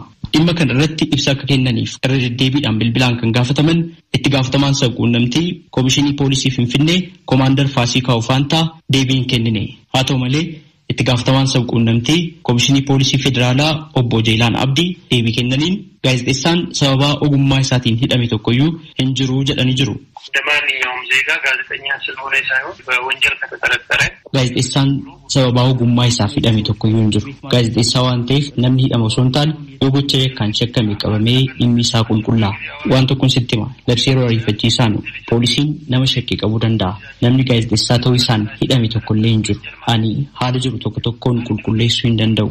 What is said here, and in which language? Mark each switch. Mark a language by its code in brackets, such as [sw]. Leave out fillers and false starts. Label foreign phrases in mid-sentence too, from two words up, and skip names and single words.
[om] Dhimma kana irratti ibsa akka kennaniif irra deddeebiidhaan bilbilaan kan gaafataman itti gaafatamaan sabquunnamtii Koomishinii Poolisii Finfinnee Koomaandar Faasikaa Ofaantaa deebii hin kennine. Haa ta'u malee itti gaafatamaan sabquunnamtii Koomishinii Poolisii Federaalaa Obbo Jeelaan Abdii deebii kennaniin gaazexeessaan sababaa ogummaa isaatiin hidhame tokkoyyuu hin jiru jedhanii jiru. [am] እንደማንኛውም ዜጋ ጋዜጠኛ ስለሆነ ሳይሆን በወንጀል ከተጠረጠረ [om] gaazexeessaan sababaa ogummaa isaaf hidhame tokkoyyuu hin jiru. Gaazexeessaa waan ta'eef namni hidhame osoo hin taane yoo gocha yakkaan shakkame qabamee dhimmi isaa qulqullaa. Waan tokkoon sitti hima. Labsii yeroo ariifachiisaan poolisiin nama shakkii qabuu danda'a. Namni gaazexeessaa ta'uu isaan hidhame tokkollee hin jiru. Ani haala jiru tokko tokkoon qulqulleessuu hin danda'u.